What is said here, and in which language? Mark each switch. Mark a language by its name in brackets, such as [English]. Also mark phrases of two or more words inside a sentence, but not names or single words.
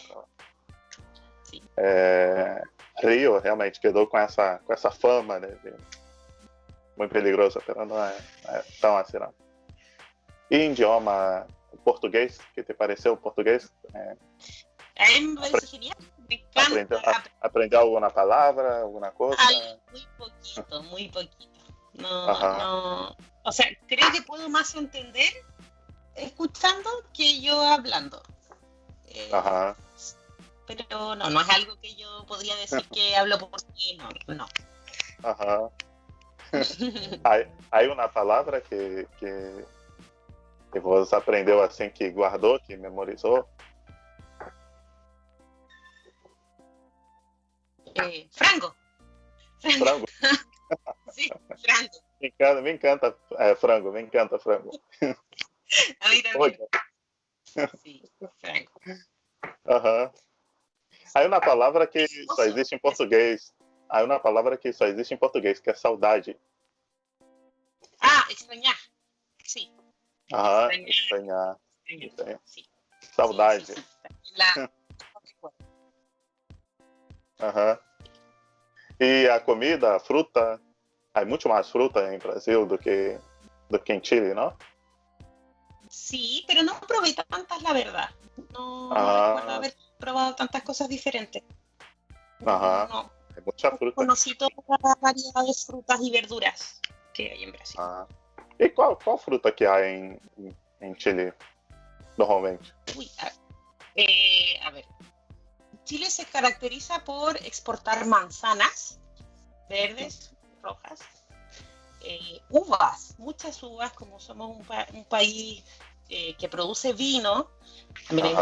[Portuguese] Sim. Rio realmente quedou com essa fama, né, de muito perigoso, mas não é tão assim, não. E idioma português, que te pareceu o português? [Spanish] A mí me parece genial, me encanta. ¿Aprender alguna palabra, alguna cosa? Muy poquito. No. O sea, creo que puedo más entender escuchando que yo hablando. Ajá. Pero no es algo que yo podría decir que hablo portugués, no. [Portuguese] Ajá. [Spanish] Hay una palabra [Portuguese] que você aprendeu assim, que guardou, que memorizou? Frango. Frango? [Spanish] Sí, frango. Me encanta frango, me encanta frango. A mí también. Sí, frango. Aham. [Portuguese] Há uma palavra que só existe em português. Há uma palavra que só existe em português, que é saudade. [Spanish] Ah, extrañar. Sí. Aham, extrañar. Sí. [Portuguese] Saudade. [Spanish] Sí, sí, sí. La... Aham. [Portuguese] E a comida, a fruta, há muito mais fruta em Brasil do que em Chile, não? [Spanish] Sí, pero no probé tantas, la verdad. No recuerdo Ah, haber probado tantas cosas diferentes. aham. No [Portuguese] É muita fruta. [Spanish] conocí toda la variedad de frutas y verduras que hay en Brasil. [Portuguese] Ah. E qual fruta que há em Chile, normalmente? [Spanish] Uy, a ver, Chile se caracteriza por exportar manzanas verdes, rojas, uvas, muchas uvas, como somos un país que produce vino, también hay